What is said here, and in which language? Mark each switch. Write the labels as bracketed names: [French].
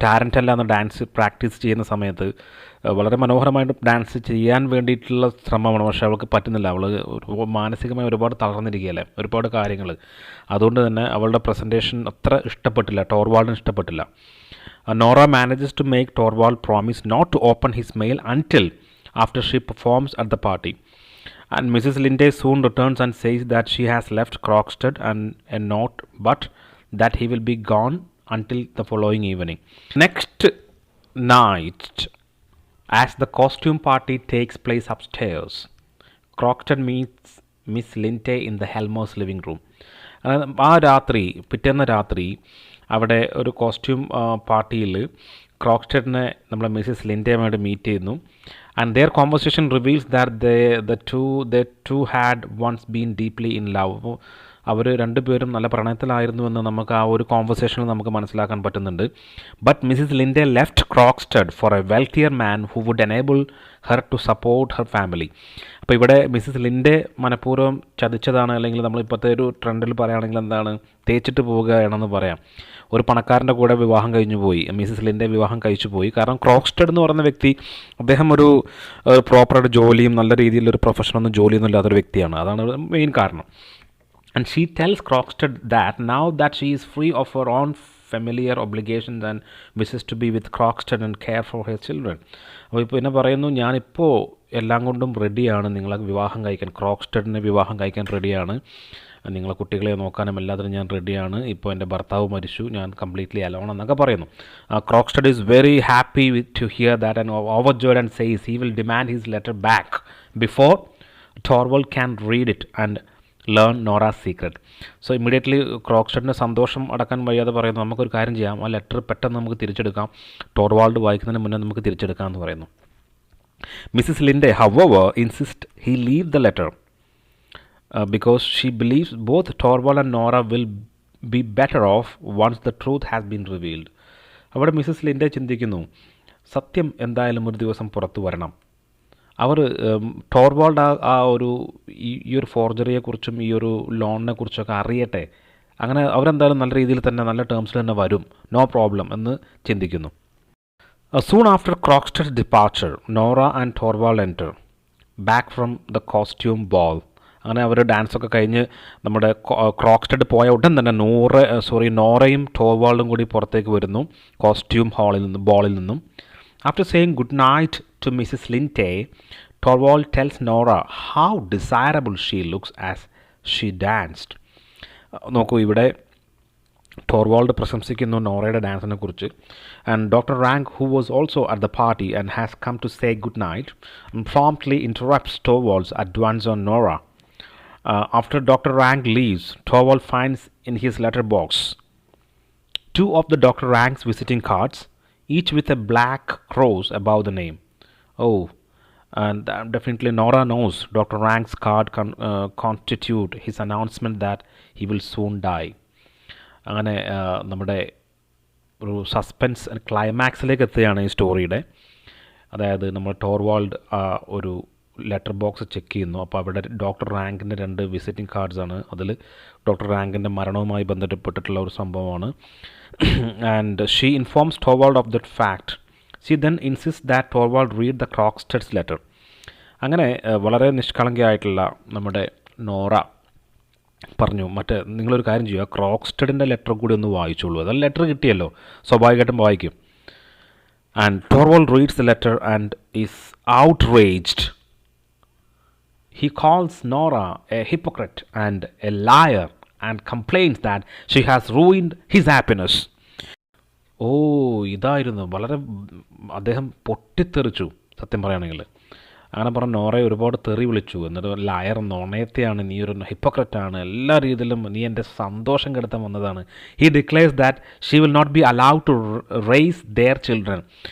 [Malayalam] ടാരൻറ്റല്ല എന്ന dance practice ചെയ്യുന്ന സമയത്ത് വളരെ മനോഹരമായിട്ട് ഡാൻസ് ചെയ്യാൻ വേണ്ടിയിട്ടുള്ള ശ്രമമാണ്, പക്ഷേ അവൾക്ക് പറ്റുന്നില്ല. അവൾ മാനസികമായി ഒരുപാട് തളർന്നിരിക്കുകയല്ലേ, ഒരുപാട് കാര്യങ്ങൾ. അതുകൊണ്ട് തന്നെ അവളുടെ പ്രസൻറ്റേഷൻ അത്ര ഇഷ്ടപ്പെട്ടില്ല, ടോർവാൾഡിന് ഇഷ്ടപ്പെട്ടില്ല. [English] Nora manages to make Torvald promise not to open his mail until after she performs at the party. And Mrs. Linde soon returns and says that she has left Croxted and a note, but that he will be gone until the following evening. Next night, as the costume party takes place upstairs, Croxted meets Miss Linde in the Helmer's living room. [Malayalam] ആ രാത്രി, പിറ്റേന്ന് രാത്രി അവിടെ ഒരു costume പാർട്ടിയിൽ ക്രോക്സ്റ്റഡിനെ നമ്മളെ Mrs ലിൻഡയുമായിട്ട് meet ചെയ്യുന്നു. [English] And their conversation reveals that the two had once been deeply in love. [Malayalam] അപ്പോൾ അവർ രണ്ടുപേരും നല്ല പ്രണയത്തിലായിരുന്നുവെന്ന് നമുക്ക് ആ ഒരു കോൺവെർസേഷനിൽ നമുക്ക് മനസ്സിലാക്കാൻ പറ്റുന്നുണ്ട്. [English] But Mrs Linde left Krogstad for a wealthier man who would enable her to support her family. [Malayalam] അപ്പോൾ ഇവിടെ മിസ്സിസ് ലിൻഡെ മനഃപൂർവ്വം ചതിച്ചതാണ്, അല്ലെങ്കിൽ നമ്മളിപ്പോഴത്തെ ഒരു ട്രെൻഡിൽ പറയുകയാണെങ്കിൽ എന്താണ്, തേച്ചിട്ട് പോവുകയാണെന്ന് പറയാം. ഒരു പണക്കാരൻ്റെ കൂടെ വിവാഹം കഴിഞ്ഞു പോയി, മിസ്സിസ് ലിൻഡെ വിവാഹം കഴിച്ചു പോയി. കാരണം ക്രോക്സ്റ്റഡ് എന്ന് പറയുന്ന വ്യക്തി, അദ്ദേഹം ഒരു പ്രോപ്പറായിട്ട് ജോലിയും നല്ല രീതിയിലൊരു പ്രൊഫഷനൊന്നും ജോലിയൊന്നും ഇല്ലാത്തൊരു വ്യക്തിയാണ്. അതാണ് മെയിൻ കാരണം. [English] And she tells Croxted that now that she is free of her own familiar obligations and wishes to be with Croxted and care for her children. [Malayalam] അപ്പോൾ ഇപ്പോൾ എന്നെ പറയുന്നു, ഞാനിപ്പോൾ എല്ലാം കൊണ്ടും റെഡിയാണ്, നിങ്ങളെ വിവാഹം കഴിക്കാൻ, ക്രോക്സ്റ്റഡിനെ വിവാഹം കഴിക്കാൻ റെഡിയാണ്, നിങ്ങളെ കുട്ടികളെ നോക്കാനും എല്ലാത്തിനും ഞാൻ റെഡിയാണ്, ഇപ്പോൾ എൻ്റെ ഭർത്താവ് മരിച്ചു, ഞാൻ [English] completely alone [Malayalam] എന്നൊക്കെ പറയുന്നു. [English] Krogstad is very happy to hear that and overjoyed and says he will demand his letter back before Torvald can read it and learn Nora's secret. So immediately [Malayalam] ക്രോക്സ്റ്റഡിൻ്റെ സന്തോഷം അടക്കാൻ വയ്യാതെ പറയുന്നു, നമുക്കൊരു കാര്യം ചെയ്യാം, ആ ലെറ്റർ പെട്ടെന്ന് നമുക്ക് തിരിച്ചെടുക്കാം, ടോർവാൾഡ് വായിക്കുന്നതിന് മുന്നേ നമുക്ക് തിരിച്ചെടുക്കാം എന്ന് പറയുന്നു. [English] Mrs Linde however insist he leave the letter because she believes both Torvald and Nora will be better off once the truth has been revealed. [Malayalam] അവിടെ മിസ്സിസ് ലിൻഡെ ചിന്തിക്കുന്നു, സത്യം എന്തായാലും ഒരു ദിവസം പുറത്തു വരണം. അവർ ടോർവാൾഡ് ആ ഒരു ഈ ഒരു ഫോർജറിയെക്കുറിച്ചും ഈ ഒരു ലോണിനെ കുറിച്ചൊക്കെ അറിയട്ടെ, അങ്ങനെ അവരെന്തായാലും നല്ല രീതിയിൽ തന്നെ നല്ല ടേംസിൽ തന്നെ വരും, [English] no problem [Malayalam] എന്ന് ചിന്തിക്കുന്നു. [English] Soon after Krogstad departure Nora and Torvald enter back from the costume ball. [Malayalam] അങ്ങനെ അവർ ഡാൻസൊക്കെ കഴിഞ്ഞ് നമ്മുടെ ക്രോക്സ്റ്റഡ് പോയ ഉടൻ തന്നെ നോറയും ടോർവാൾഡും കൂടി പുറത്തേക്ക് വരുന്നു കോസ്റ്റ്യൂം ബോളിൽ നിന്നും. [English] After saying good night to Mrs. Linde, Torvald tells Nora how desirable she looks as she danced. [Malayalam] നോക്കൂ, ഇവിടെ ടോർവാൾഡ് പ്രശംസിക്കുന്നു നോറയുടെ ഡാൻസിനെ കുറിച്ച്. [English] And doctor Rank, who was also at the party and has come to say good night, promptly interrupts Torvald's advance on Nora. After Dr. Rank leaves, Torvald finds in his letter box two of the Dr. Rang's visiting cards, each with a black cross above the name. Oh, and definitely Nora knows Dr. Rang's card constitute his announcement that he will soon die. [Malayalam] അങ്ങനെ നമ്മുടെ ഒരു suspense ക്ലൈമാക്സിലേക്ക് എത്തുകയാണ് ഈ സ്റ്റോറിയുടെ. അതായത് നമ്മൾ ടോർവാൾഡ് ഒരു letter box check ചെയ്യുന്നു. അപ്പോൾ അവിടെ ഡോക്ടർ റാങ്കിൻ്റെ 2 വിസിറ്റിംഗ് കാർഡ്സാണ്. അതിൽ ഡോക്ടർ റാങ്കിൻ്റെ മരണവുമായി ബന്ധപ്പെട്ടിട്ടുള്ള ഒരു സംഭവമാണ്. [English] And she informs Torvald of that fact. She then insist that Torvald read the Krogstad's letter. [Malayalam] അങ്ങനെ വളരെ നിഷ്കളങ്കയായിട്ടുള്ള നമ്മുടെ നോറ പറഞ്ഞു, നിങ്ങളൊരു കാര്യം ചെയ്യുക, ക്രോക്സ്റ്റഡിൻ്റെ ലെറ്റർ കൂടി ഒന്ന് വായിച്ചോളൂ. അതെല്ലാം ലെറ്റർ കിട്ടിയല്ലോ, സ്വാഭാവികമായിട്ടും വായിക്കും. [English] And Torvald reads the letter and is outraged. He calls Nora a hypocrite and a liar and complains that she has ruined his happiness. [Malayalam] ഓ, ഇതായിരുന്നു വളരെ അദ്ദേഹം പൊട്ടിത്തെറിച്ചു സത്യം പറയുകയാണെങ്കിൽ. അങ്ങനെ പറഞ്ഞ നോറയെ ഒരുപാട് തെറി വിളിച്ചു. എന്നിട്ട് ലയർ, നോണയത്തെയാണ്, നീ ഒരു ഹിപ്പോക്രറ്റാണ്, എല്ലാ രീതിയിലും നീ എൻ്റെ സന്തോഷം കെടുത്താൻ വന്നതാണ്. [English] He declares that she will not be allowed to raise their children.